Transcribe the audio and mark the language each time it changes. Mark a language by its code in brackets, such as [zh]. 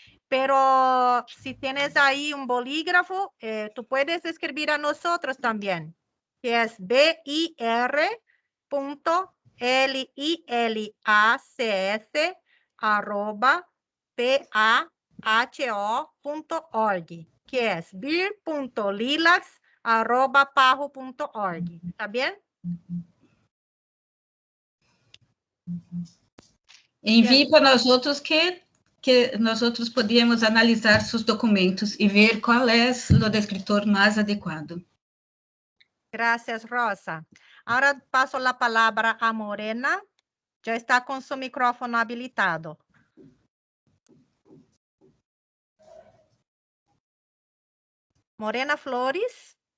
[es] Pero si tienes ahí un bolígrafo, tú puedes escribir a nosotros también, que es bir.lilacs@paho.org, que es bir.lilacs@paho.org, ¿está bien? [pt] Envie para nós outros que nós outros podemos analisar seus documentos e ver qual é o descritor mais adequado. [es] Gracias, Rosa. Ahora paso la palabra a Morena. Ya está con su micrófono habilitado. Morena Flores.